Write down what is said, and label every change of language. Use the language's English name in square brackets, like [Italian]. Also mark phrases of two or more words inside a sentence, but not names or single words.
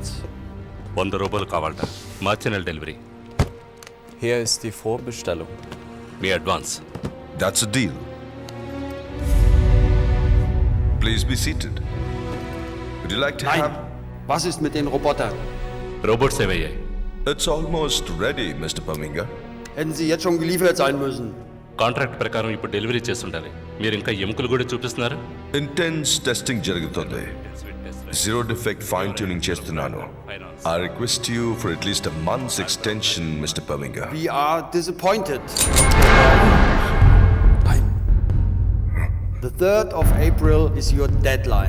[Telugu] 100 రూపాయలు కావాలట. మార్చి నెల డెలివరీ. [German] Hier ist die Vorbestellung. [Telugu] మీ అడ్వాన్స్. [English] That's a deal. Please be seated. Would you like to [German] Nein. [English] have... [German] Was ist mit den Robotern? [Telugu] రోబోట్స్ ఏమయ్యాయి? [English] It's almost ready, Mr. Perminga. [German] Hätten sie jetzt schon geliefert sein müssen. [Telugu] కాంట్రాక్ట్ ప్రకారం ఇప్పుడు డెలివరీ చేస్తుండాలి. మీరు ఇంకా ఎముకలు కూడా చూపిస్తున్నారు. [English] Intense testing [Telugu] జరుగుతుంది. [English] Zero defect fine tuning [Telugu] చేస్తున్నాను. [English] I request you for at least a month's extension, Mr. Perminga. We are disappointed. The 3rd of April is your deadline.